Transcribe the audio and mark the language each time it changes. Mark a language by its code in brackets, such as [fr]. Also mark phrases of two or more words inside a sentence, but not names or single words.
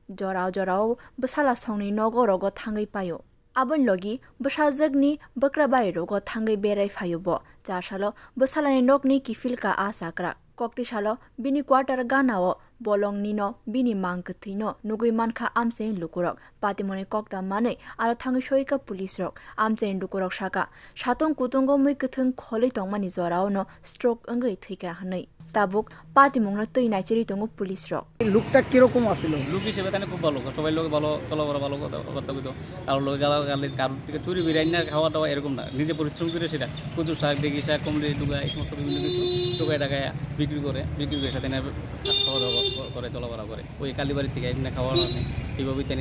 [trp] jorao besala songni nogo rogo thangai payo abon logi besajagni bakrabai rogo thangai berai phayo bo chashalo besalani nokni kifilka asakrak koktishalo bini quarter ganao bolongni no bini mangkthino nugui mankha amse lukurok patimone kokta mane aro thangai soika police rok amche lukurok shaka satong kutungo mui kthung kholi tongmani jorao no stroke angai thika hanai তাবুক পাতিমংনা তৈ নাইচেরি তঙ্গ পুলিশ রক [bn] লুকটা কি রকম আছিল লুক হিসেবে তানে খুব ভালো সবাই লোক ভালো চলাফেরা ভালো কথাবার্তা কইতো আর লোক গালাগালি কারোর থেকে চুরি করে না খাওয়া দাওয়া এরকম না নিজে পরিশ্রম করে সেটা কচু শাক দেখি শাক কমলে ডুগা এই সমস্ত বিভিন্ন কিছু টোকায় টাকায় বিক্রি করে সাথে না খাওয়া দাওয়া করে চলাফেরা করে ওই কালীবাড়ি থেকে এখানে খাওয়া নেই এইভাবেই তেনে